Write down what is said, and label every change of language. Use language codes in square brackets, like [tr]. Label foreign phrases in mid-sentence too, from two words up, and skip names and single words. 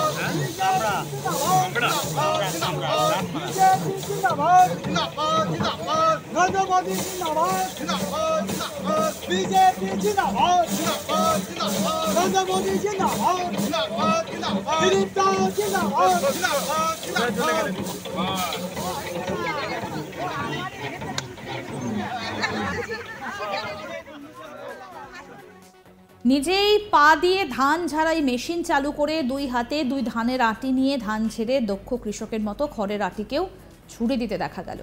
[hi] আমরা नरेंद्र मोदी जिंदाबाद बीजेपी जिंदाबाद नरेंद्र मोदी जिंदाबाद दिलीप दास जिंदाबाद [bn] নিজেই পা দিয়ে ধান ঝাড়াই মেশিন চালু করে দুই হাতে দুই ধানের আটি নিয়ে ধান ঝেড়ে দক্ষ কৃষকের মতো খড়ের আটিকেও ছুড়ে দিতে দেখা গেল।